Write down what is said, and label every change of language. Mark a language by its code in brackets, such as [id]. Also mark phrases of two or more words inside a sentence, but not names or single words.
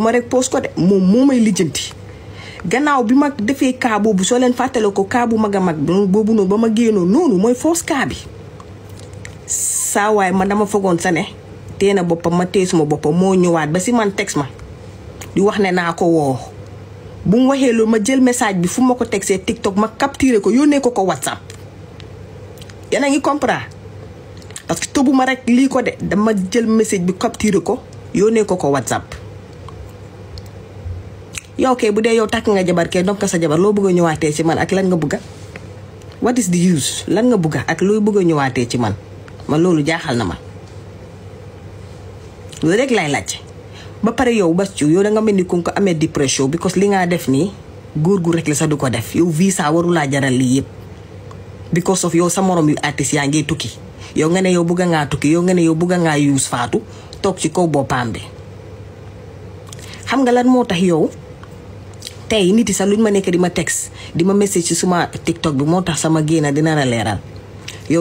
[wo] ma rek post ko de moom moo may lijjanti gannaaw bi ma defee kaa boobu soo leen fàttale ko kaa bu mag a mag boobu noonu ba ma génnoon noonu mooy fausse kaa bi saa waay man dama fogoon sa ne tee na boppam ma tee suma boppam moo ñëwaat ba si man tex ma di wax ne naa ko woo bu mu waxee loolu ma jël message bi fu ma ko texee TikTok ma capturé ko yónnee ko WhatsApp yéen a ngi [fr] comprendre parce que [wo] tëbu ma rek lii ko de dama jël message bi capturé ko yónnee ko WhatsApp yow kay bu dee yow takk nga jabar kay donc sa jabar loo bëgg a ñëwaatee ci man ak lan nga bëgga [en] what is the use [wo] lan nga bëgga ak looy bëgg a ñëwaatee ci man man loolu jaaxal na ma loolu rek lay laaj ba pare yow Bass Thioung yow da nga mel ni ku ko amee dépression because li nga def nii góor gu rek la sax du ko def yow visa warulaa jaral lii yëpp [en] because of [wo] yow sa morom yu artiste yaa ngi tukki yow nga ne yow bëgg ngaa tukki yow nga ne yow bëgg ngaa use Fatou toog ci kaw boppam bi xam nga lan moo tax yow tey nit yi sax luñ ma nekk di ma text di ma message ci suma TikTok bi moo tax sama génna dina la leeral yow